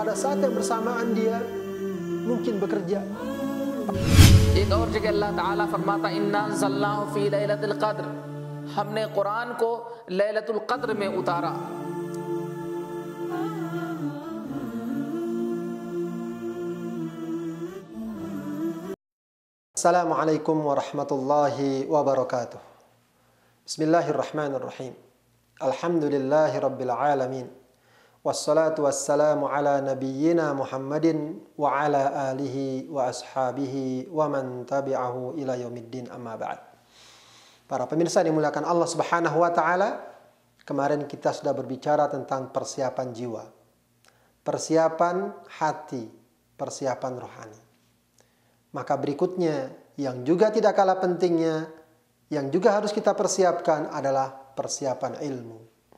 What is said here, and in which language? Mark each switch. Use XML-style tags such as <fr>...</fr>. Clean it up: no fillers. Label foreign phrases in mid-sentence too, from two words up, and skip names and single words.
<id>saat yang bersamaan dia mungkin bekerja.</id> <hi>एक और जगह अल्लाह ताला फरमाता</hi> <ar>إنا أنزلناه في ليلة القدر,</ar> <hi>हमने कुरान को लैलतुल क़द्र में उतारा।</hi> <ar>السلام عليكم ورحمة الله وبركاته. بسم الله الرحمن الرحيم. الحمد لله رب العالمين. والصلاة والسلام على نبينا محمد وعلى آله وأصحابه ومن تبعه إلى يوم الدين، أما بعد.</ar> <id>Para pemirsa yang dimuliakan Allah</id> <ar>سبحانه وتعالى,</ar> <id>kemarin kita sudah berbicara tentang persiapan jiwa, persiapan hati, persiapan rohani. Maka berikutnya yang juga tidak kalah pentingnya, yang juga harus kita persiapkan adalah persiapan ilmu.</id>